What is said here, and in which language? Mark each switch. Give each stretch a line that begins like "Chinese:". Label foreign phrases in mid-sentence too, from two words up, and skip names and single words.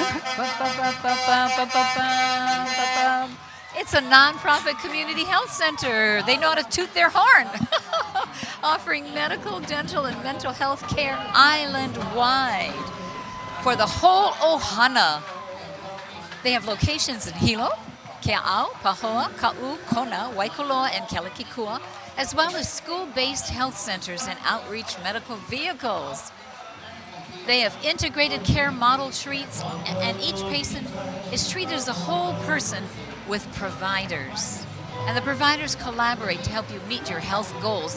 English: It's a nonprofit community health center. They know how to toot their horn. Offering medical, dental, and mental health care island-wide for the whole ohana. They have locations in Hilo, Keʻau, Pahoa, Kaʻū, Kona, Waikoloa, and Kelikikua. as well as school-based health centers and outreach medical vehicles. They have integrated care model treats, and each patient is treated as a whole person with providers. And the providers collaborate to help you meet your health goals.